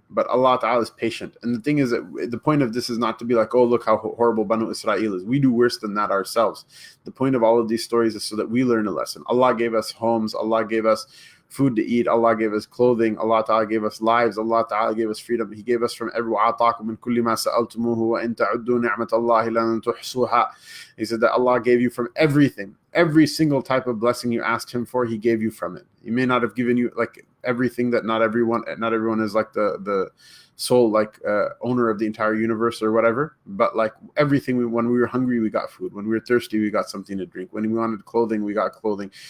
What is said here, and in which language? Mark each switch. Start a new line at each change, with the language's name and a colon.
English: But Allah Ta'ala is patient. And the thing is that the point of this is not to be like, oh, look how horrible Banu Israel is. We do worse than that ourselves. The point of all of these stories is so that we learn a lesson. Allah gave us homes. Allah gave us food to eat. Allah gave us clothing. Allah Ta'ala gave us lives. Allah Ta'ala gave us freedom. He gave us from every
Arabic: وَعَطَاكُم مِّن كُلِّ مَا سَأَلْتُمُوهُ وَإِن تَعُدُّوا نِعْمَةَ اللَّهِ لَن تُحْصُوهَا.
English: He said that Allah gave you from everything. Every single type of blessing you asked Him for, He gave you from it. He may not have given you like everything that not everyone is like the sole owner of the entire universe or whatever, but like everything. When we were hungry, we got food. When we were thirsty, we got something to drink. When we wanted clothing, we got clothing.